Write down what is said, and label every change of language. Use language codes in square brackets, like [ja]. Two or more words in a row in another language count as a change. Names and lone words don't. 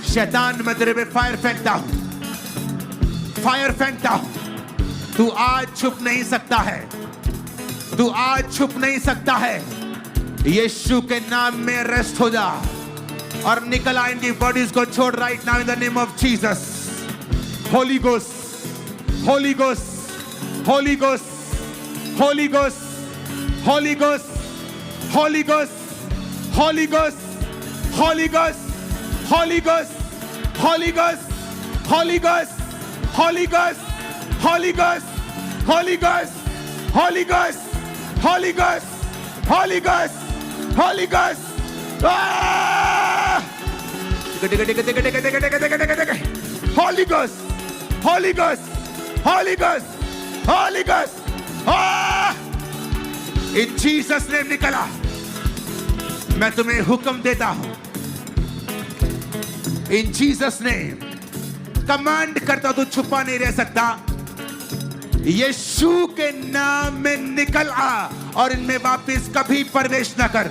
[hi] शैतान मैं तेरे पे फायर फेंकता हूं, फायर फेंकता हूं। तू आज छुप नहीं सकता है, तू आज छुप नहीं सकता है। यीशु के नाम में रेस्ट हो जा और निकल आ इनकी बॉडीज को छोड़ [en] right now in the name of Jesus. Holy Ghost, Holy Ghost, Holy Ghost, Holy Ghost, Holy Ghost, Holy Ghost, Holy Ghost, Holy Ghost, Holy Ghost, Holy Ghost, Holy Ghost, Holy Ghost, Holy Ghost, Holy Ghost, Holy Ghost, Holy Ghost, Holy Ghost, Holy Ghost. Holy Ghost, Holy Ghost, Holy Ghost, Holy Ghost. Oh! In Jesus name निकला। [hi] मैं तुम्हें हुक्म देता हूं, [en] In Jesus name [hi] कमांड करता हूं, तू छुपा नहीं रह सकता। यीशु के नाम में निकल आ और इनमें वापस कभी प्रवेश न कर।